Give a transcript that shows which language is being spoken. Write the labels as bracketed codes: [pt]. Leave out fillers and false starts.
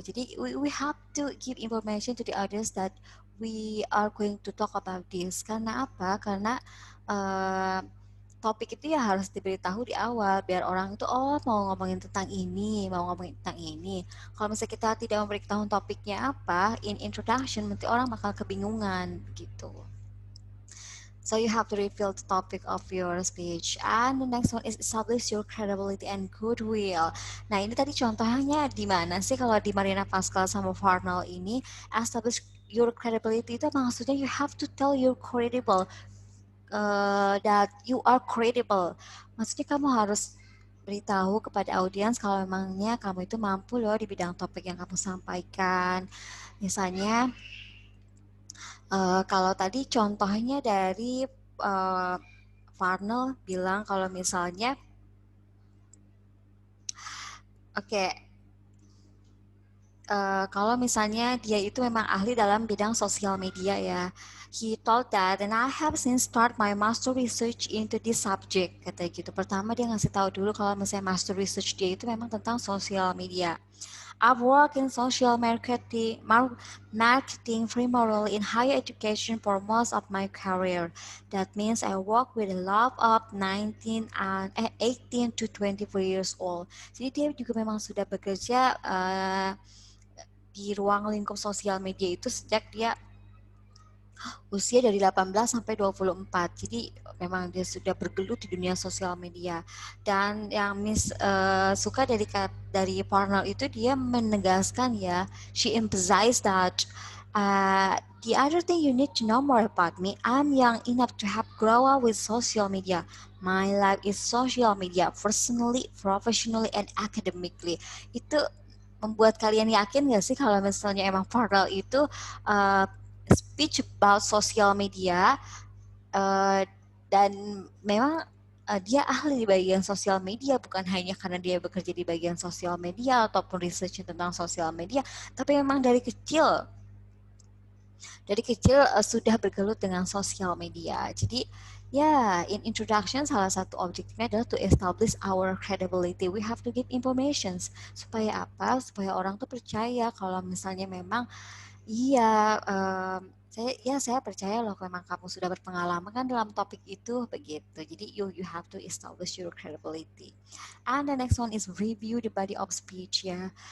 [id] Jadi [en] we have to give information to the others that we are going to talk about this. [id] Karena apa? Karena uh, topik itu ya harus diberitahu di awal biar orang itu mau ngomongin tentang ini, mau ngomongin tentang ini. Kalau misalnya kita tidak memberitahu topiknya apa [en] in introduction, [id] nanti orang bakal kebingungan gitu. [en] So you have to reveal the topic of your speech. And the next one is establish your credibility and goodwill. [id] Nah ini tadi contohnya di mana sih kalau di Marina Pascal sama Farnell ini [en] establish your credibility [id] itu maksudnya [en] you have to tell you're credible, that you are credible. [id] Maksudnya kamu harus beritahu kepada audiens kalau memangnya kamu itu mampu loh di bidang topik yang kamu sampaikan. Misalnya kalau tadi contohnya dari Farnell bilang kalau misalnya, oke, kalau misalnya dia itu memang ahli dalam bidang sosial media ya. [en] He told that, and I have since start my master research into this subject, [id] kata gitu. Pertama dia ngasih tahu dulu kalau misalnya master research dia itu memang tentang sosial media. [en] I've worked in social marketing primarily in higher education for most of my career. That means I work with a lot of 18 to 24 years old. [id] Jadi dia juga memang sudah bekerja di ruang lingkup sosial media itu sejak dia usia dari 18 sampai 24. Jadi memang dia sudah bergelut di dunia sosial media. Dan yang Miss suka dari Parnell itu dia menegaskan ya, [en] she emphasized that the other thing you need to know more about me, I'm young enough to have grown up with social media. My life is social media, personally, professionally, and academically. [id] Itu membuat kalian yakin gak sih kalau misalnya emang Farrell itu uh, [en] speech about social media, [id] uh, dan memang dia ahli di bagian sosial media, bukan hanya karena dia bekerja di bagian sosial media ataupun research tentang sosial media, tapi memang dari kecil sudah bergelut dengan sosial media. Jadi ya, [en] in introduction [id] salah satu objektifnya adalah [en] to establish our credibility. We have to give informations [id] supaya apa? Supaya orang tuh percaya kalau misalnya memang iya, saya percaya loh memang kamu sudah berpengalaman kan dalam topik itu begitu. Jadi [en] you have to establish your credibility. And the next one is review the body of speech ya.